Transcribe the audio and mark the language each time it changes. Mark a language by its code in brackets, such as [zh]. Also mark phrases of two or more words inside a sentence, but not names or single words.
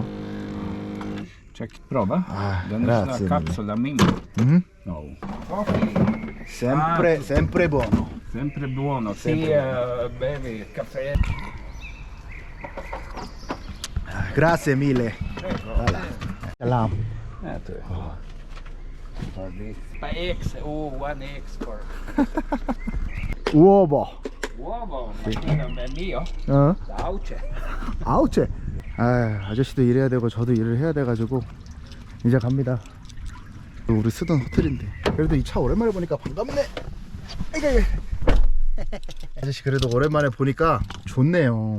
[it] Check, prova. Grazie una mille. capsula mini. No. Coffee. Sempre buono. Sempre buono. Sì, bevi caffè. Grazie mille. Voilà. Salam. [en] For this. X, 1X for [it] Uovo. uovo. Ma è mio? [ko] 어? Auce. 아우체. 아저씨도 일해야 되고 저도 일을 해야 돼가지고 이제 갑니다. 우리 쓰던 호텔인데 그래도 이 차 오랜만에 보니까 반갑네. 아이고. 아저씨 그래도 오랜만에 보니까 좋네요.